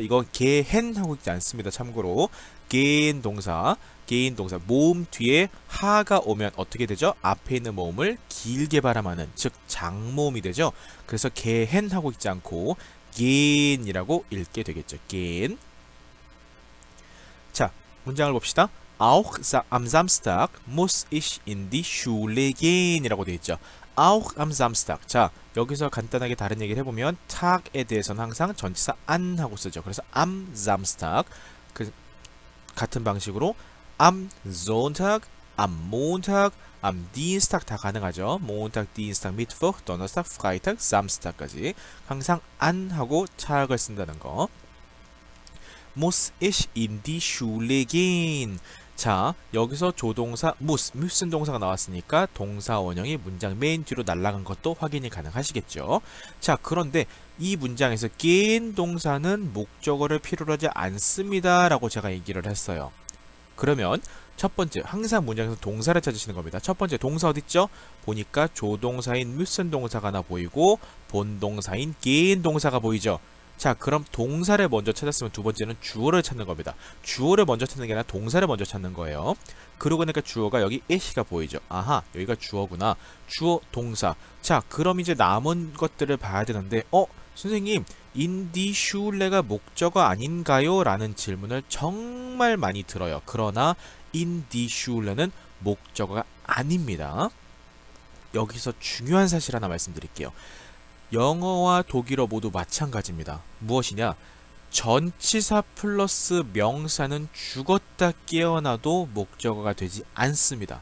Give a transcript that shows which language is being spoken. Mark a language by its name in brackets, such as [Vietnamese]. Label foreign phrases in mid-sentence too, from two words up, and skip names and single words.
[Korean] 이거 gehen 하고 있지 않습니다. 참고로 gehen 동사 모음 뒤에 하가 오면 어떻게 되죠? 앞에 있는 모음을 길게 발음하는, 즉 장모음이 되죠. 그래서 gehen 하고 있지 않고 gehen이라고 읽게 되겠죠. gehen. 자, 문장을 봅시다. [German] Auch am Samstag muss ich in die Schule gehen [Korean] 이라고 되어 있죠. [German] Auch am Samstag. [Korean] 자, 여기서 간단하게 다른 얘기를 해보면 tag에 대해서는 항상 전치사 an 하고 쓰죠. [German] 그래서 am Samstag, [Korean] 같은 방식으로 [German] am Sonntag, am Montag, am Dienstag [Korean] 다 가능하죠. [German] Montag, Dienstag, Mittwoch, Donnerstag, Freitag, [Korean] Samstag까지 항상 an 하고 tag을 쓴다는 거. [German] muss ich in die Schule gehen. [Korean] 자, 여기서 조동사 müssen 동사가 나왔으니까 동사 원형이 문장 맨 뒤로 날아간 것도 확인이 가능하시겠죠. 자, 그런데 이 문장에서 gehen 동사는 목적어를 필요로 하지 않습니다 라고 제가 얘기를 했어요. 그러면 첫 번째, 항상 문장에서 동사를 찾으시는 겁니다. 첫 번째 동사 어딨죠? 보니까 조동사인 müssen 동사가 하나 보이고 본동사인 gehen 동사가 보이죠. 자, 그럼 동사를 먼저 찾았으면 두 번째는 주어를 찾는 겁니다. 주어를 먼저 찾는 게 아니라 동사를 먼저 찾는 거예요. 그러고 보니까 주어가 여기 it가 보이죠. 아하, 여기가 주어구나. 주어, 동사. 자, 그럼 이제 남은 것들을 봐야 되는데, 선생님, [German] in die Schule [Korean] 가 목적어 아닌가요? 라는 질문을 정말 많이 들어요. 그러나 [German] in die Schule [Korean] 는 목적어가 아닙니다. 여기서 중요한 사실 하나 말씀드릴게요. 영어와 독일어 모두 마찬가지입니다. 무엇이냐? 전치사 플러스 명사는 죽었다 깨어나도 목적어가 되지 않습니다.